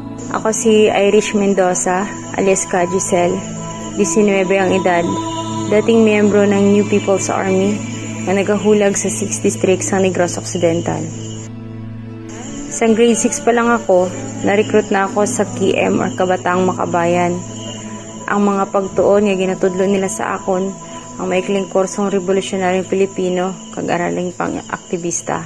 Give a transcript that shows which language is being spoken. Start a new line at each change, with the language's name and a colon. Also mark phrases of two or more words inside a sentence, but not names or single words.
Filipino: Ako si Irish Mendoza, alias Ka Giselle, 19 ang edad, dating miyembro ng New People's Army na nagahulag sa 6 districts ng Negros Occidental. Sa grade 6 pa lang ako, na-recruit na ako sa KM or Kabataang Makabayan.
Hiligaynon: Ang mga pagtuon nga ginatudlo nila sa akon, ang maikling kursong revolusyonaryong Pilipino, kag-araling pang-aktivista.